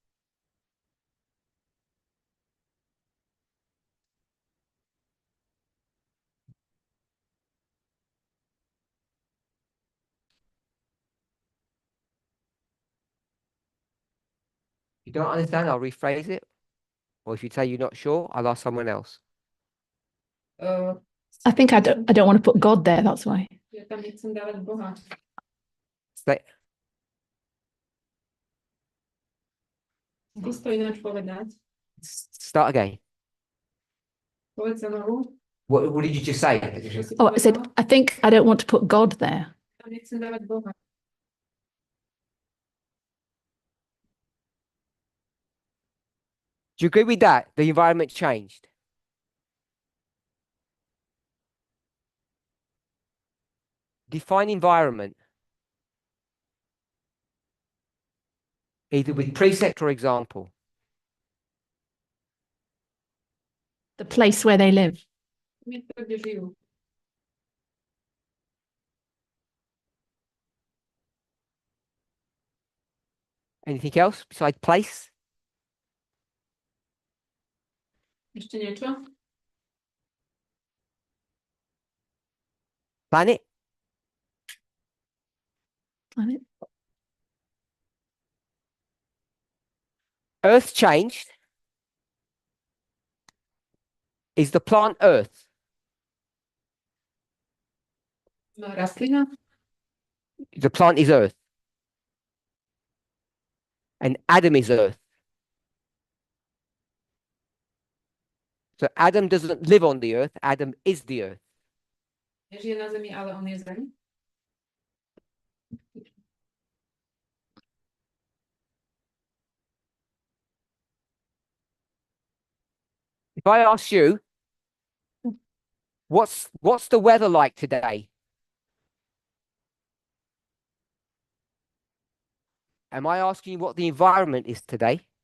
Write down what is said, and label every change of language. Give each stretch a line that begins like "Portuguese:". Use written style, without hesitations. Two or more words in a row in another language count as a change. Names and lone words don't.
English: You don't understand, I'll rephrase it. Or if you say you're not sure, I'll ask someone else. I think I don't want to put God there, that's why.
Polish: Ja tam nie chcę dawać Boha.
English: Say,
Slovak: Skús to ináč povedať.
English: start again.
Slovak: Povedz sa znovu.
English: What did you just say?
Slovak: Čo si
English: Oh, I said,
Slovak: povedala?
English: I think I don't want to put God there.
Slovak: Tam nechcem dávať Boha.
English: Do you agree with that? The environment changed. Define environment. Either with precept or example. The place where they live.
Slovak: Miesto, kde žijú.
English: Anything else besides place?
Slovak: Ešte niečo?
English: Planet? Planet. Earth changed. Is the plant Earth?
Slovak: Rastlina?
English: The plant is Earth. And Adam is Earth. So Adam doesn't live on the earth, Adam is the earth.
Slovak: Nežije na zemi, ale on je zem.
English: If I ask you, what's the weather like today? Am I asking you what the environment is today?